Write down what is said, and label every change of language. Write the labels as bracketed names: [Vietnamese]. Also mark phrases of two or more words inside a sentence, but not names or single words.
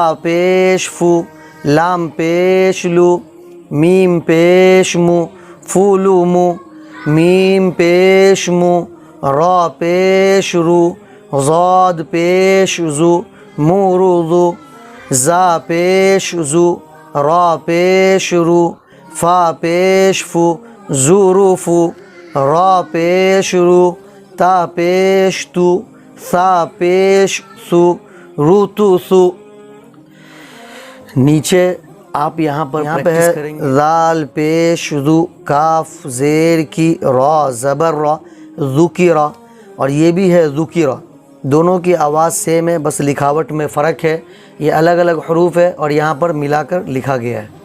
[Urdu] پیش فو، لام پیش لو، میم پیش مو، فولو مو، میم پیش مو، را پیش رو، ضاد پیش زو، مورو، زا پیش زو، را پیش رو، فا پیش فو، زوروفو، را پیش رو، تا پیش تو، ثا پیش سو، روتو سو۔ نیچے آپ یہاں پر پریکٹس کریں گے، ذال پیش ذو، کاف زیر کی، را زبر را، ذکرہ، اور یہ بھی ہے ذکرہ، دونوں کی آواز سیم ہے، بس لکھاوٹ میں فرق ہے، یہ الگ الگ حروف ہے اور یہاں پر ملا کر لکھا گیا ہے۔